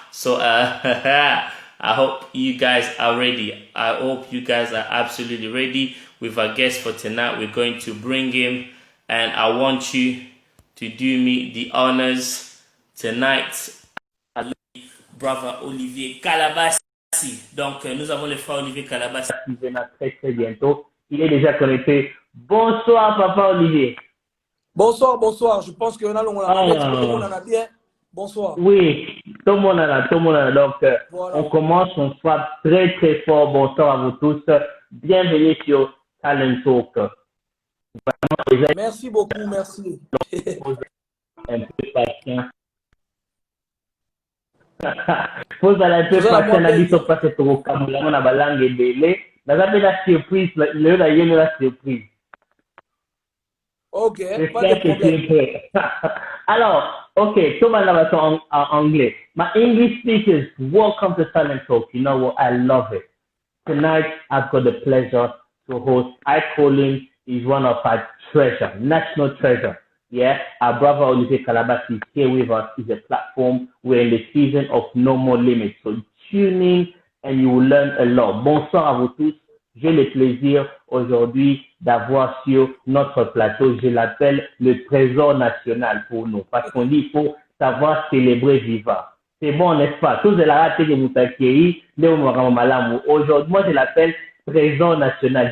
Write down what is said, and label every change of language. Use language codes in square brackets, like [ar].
[en] So I hope you guys are ready. I hope you guys are absolutely ready with our guest for tonight. We're going to bring him, and I want you to do me the honors tonight. Brother Olivier Calabassi. [fr] Donc, nous avons le frère Olivier Calabassi qui viendra très bientôt. Il est déjà connecté. Bonsoir, Papa Olivier. Bonsoir. Je pense qu'on a bien. Bonsoir. Oui, tout le monde est là. Donc, voilà. On commence, on soit très fort. Bonsoir à vous tous. Bienvenue sur Talent Talk. Merci beaucoup, merci. Un peu patient. Vous allez un peu patient, on a dit que ça passe au vocabulaire, on a la langue délai. Vous avez la surprise, la surprise. Ok, pas de problème. Alors, okay, tout le monde en anglais. [en] My English speakers, welcome to Talent Talk. You know what? I love it. Tonight, I've got the pleasure to host. I call him, he's one of our treasure, national treasure. Yeah, our brother Olivier Calabassi is here with us. It's a platform. We're in the season of No More Limits. So tune in and you will learn a lot. [fr] Bonsoir à vous tous. J'ai le plaisir aujourd'hui d'avoir sur notre plateau, je l'appelle le trésor national pour nous. Parce qu'on dit qu'il faut savoir célébrer vivant. C'est bon, n'est-ce pas? Tous de la rate que vous accueillis, aujourd'hui, moi je l'appelle trésor national.